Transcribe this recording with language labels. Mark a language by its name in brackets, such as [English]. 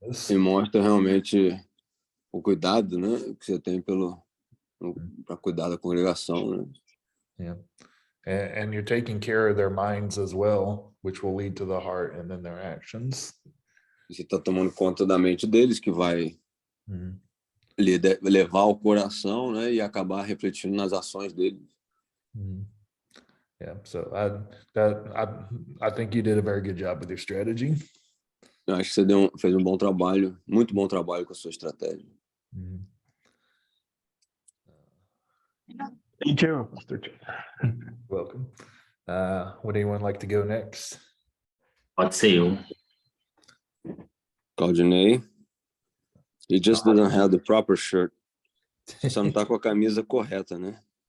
[Portuguese] E mostra realmente o cuidado, né, que você tem para cuidar da congregação, né? [English] Yeah. And you're taking care of their minds as well, which will lead to the heart and then their actions. [Portuguese] Você está tomando conta da mente deles, que vai levar ao coração, né, e acabar refletindo nas ações deles. [English] Yeah, so I think you did a very good job with your strategy. [Portuguese] Eu acho que você fez um bom trabalho, muito bom trabalho com a sua estratégia. [English] Thank you, Pastor. Welcome. Would anyone like to go next? [Portuguese] Pode ser eu. Claudinei. [English] He just doesn't have the proper shirt. [Portuguese] Só não tá com a camisa correta, né?